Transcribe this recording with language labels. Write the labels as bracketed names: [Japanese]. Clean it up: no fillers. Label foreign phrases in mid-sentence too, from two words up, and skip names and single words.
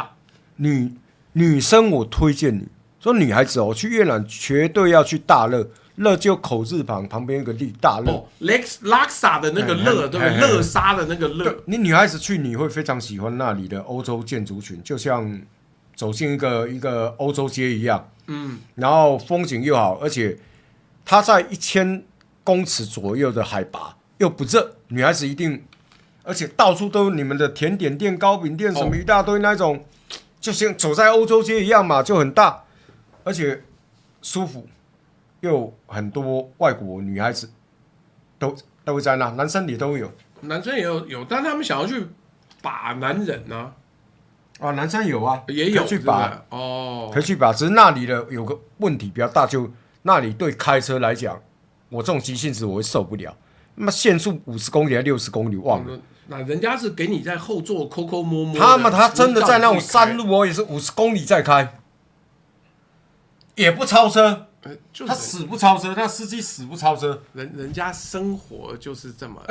[Chinese] 女生我推薦你說女孩子去越南絕對要去大樂。樂就口字旁邊有個利大樂 ，Laksa 的那個樂，對不對？樂沙的那個樂。你女孩子去，你會非常喜歡那裡的歐洲建築群，就像走進一個歐洲街一樣。然後風景又好，而且它在1000公尺左右的海拔，又不熱，女孩子一定，而且到處都有你們的甜點店、糕餅店，什麼一大堆那種，就像走在歐洲街一樣嘛，就很大，而且舒服。又很多外國女孩子都會在那，男生也都有，男生也有，但他們想要去把男人呢、啊？男生有啊，也有可以去把可以去把，只是那裡的有個問題比較大，就那裡對開車來講，我這種急性子我會受不了。那麼限速50公里還60公里，忘了。那人家是給你在後座摳摳摸摸，他真的在那種山路也是50公里在開，也不超車。他死不超車，那司機死不超車，人家生活就是這麼。